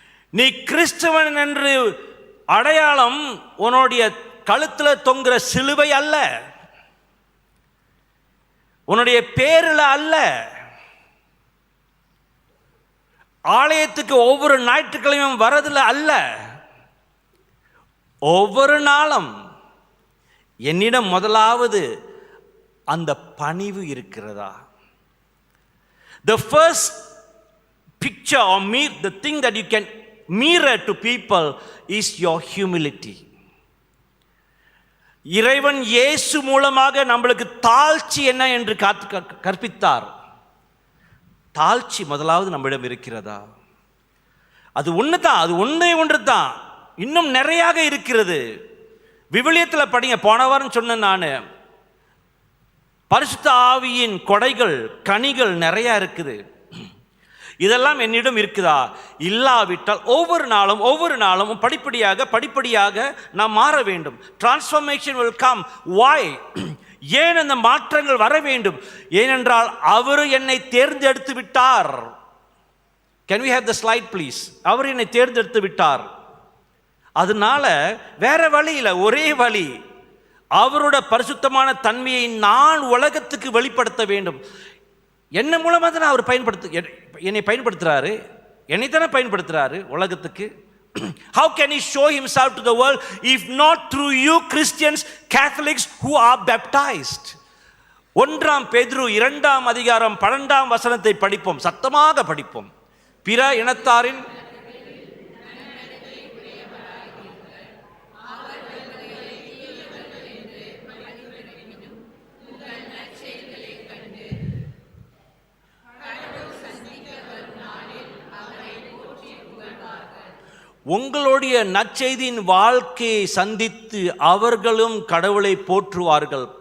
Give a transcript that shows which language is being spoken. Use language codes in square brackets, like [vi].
[ta] நீ கிறிஸ்தவன் என்று அடையாளம் உன்னுடைய கழுத்தில் தொங்குற சிலுவை அல்ல, உன்னுடைய பேரில் அல்ல, ஆலயத்துக்கு ஒவ்வொரு ஞாயிற்றுக்கிழமையும் வரதுல அல்ல, ஒவ்வொரு நாளும் என்னிடம் முதலாவது அந்த பணிவு இருக்கிறதா? [en] The first picture or the thing that you can mirror to people is your humility. [ta] இறைவன் இயேசு மூலமாக நம்மளுக்கு தாழ்ச்சி என்ன என்று கற்பித்தார். தாழ்ச்சி முதலாவது நம்மிடம் இருக்கிறதா? அது ஒன்று தான், அது ஒன்று தான். இன்னும் நிறையாக இருக்கிறது. விவிலியத்தில் படிங்க. போன வாரம் சொன்னேன் நான், பரிசுத்த ஆவியின் கொடைகள், கனிகள் நிறையா இருக்குது. இதெல்லாம் என்னிடம் இருக்குதா? இல்லாவிட்டால் ஒவ்வொரு நாளும் படிப்படியாக நாம் மாற வேண்டும். Transformation [en] will come. Why? [ta] ஏன் அந்த மாற்றங்கள் வர வேண்டும்? ஏனென்றால் அவர் என்னை தேர்ந்தெடுத்து விட்டார். [en] Can we have the slide please? [ta] அவர் என்னை தேர்ந்தெடுத்து விட்டார். அதனால வேற வழி இல்லை, ஒரே வழி, அவரோட பரிசுத்தமான தன்மையை நான் உலகத்துக்கு வெளிப்படுத்த வேண்டும். என்ன மூலமாக தான் அவர் என்னை பயன்படுத்துறாரு, என்னை தானே பயன்படுத்துறாரு உலகத்துக்கு. [en] How can he show himself to the world if not through you Christians, Catholics who are baptized? [ta] 1 பேதுரு 2 அதிகாரம் 12 வசனத்தை படிப்போம், சத்தமாக படிப்போம். பிற இனத்தாரின் உங்களுடைய நற்செய்தியின் வாழ்க்கையை சந்தித்து அவர்களும் கடவுளை போற்றுவார்கள்.